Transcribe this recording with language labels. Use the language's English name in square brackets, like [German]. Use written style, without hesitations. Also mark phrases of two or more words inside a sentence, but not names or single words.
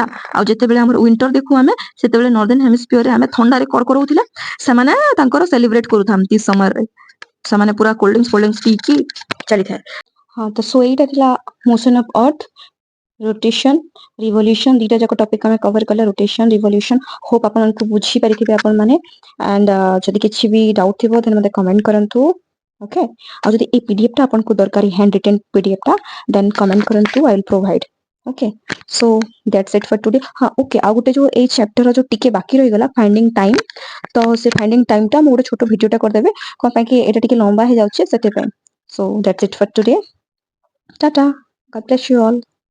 [Odia] ଆଉ ଯେତେବେଳେ ଆମର ୱିଣ୍ଟର ଦେଖୁ ଆମେ, ସେତେବେଳେ [English] northern hemisphere [Odia] ଆମେ ଥଣ୍ଡାରେ କଡ଼କଡଉଥିଲେ, ସେମାନେ ତାଙ୍କର ସେଲିବ୍ରେଟ କରୁଥାନ୍ତି ସମରରେ, ସେମାନେ ପୁରା [English] cold drinks [Odia] ପିଇକି ଚାଲିଥାଏ। ହଁ, ତ ସୋ ଏଇଟା ଥିଲା [English] motion of earth, rotation, revolution, [Odia] ଦୁଇଟା ଯାକ ଟପିକ ଆମେ କଭର କଲେ, [English] rotation revolution. [Odia] ହୋପ ଆପଣଙ୍କୁ ବୁଝିପାରିଥିବେ ଆପଣ ମାନେ। ଆଣ୍ଡ ଯଦି କିଛି ବି ଡାଉଟ୍ ଥିବ ତାହେଲେ ମତେ କମେଣ୍ଟ କରନ୍ତୁ। ଓକେ, ଆଉ ଯଦି ଏଇ ପିଡିଏଫ ଟା ଆପଣଙ୍କୁ ଦରକାର [English] hand written PDF [Odia] ଟା ଦେନ୍ କମେଣ୍ଟ କରନ୍ତୁ, [English] I will provide. okay so that's it for today [Odia] ହଁ ଓକେ ଆ ଗୋଟେ ଯୋ ଏ ଚାପ୍ଟର ଯୋ ଟିକେ ବାକି ରହି ଗଲା [English] finding time [Odia] ତ ସେ [English] finding time [Odia] ଟା ମୁ ଗୋଟେ ଛୋଟ ଭିଡିଓଟା କର ଦେବେ କାଁ ପାଇଁ କି ଏଟା ଟିକେ ଲମ୍ବା ହେ ଯାଉଛେ ସେତେ ପାଇଁ [English] so that's it for today tata God bless you all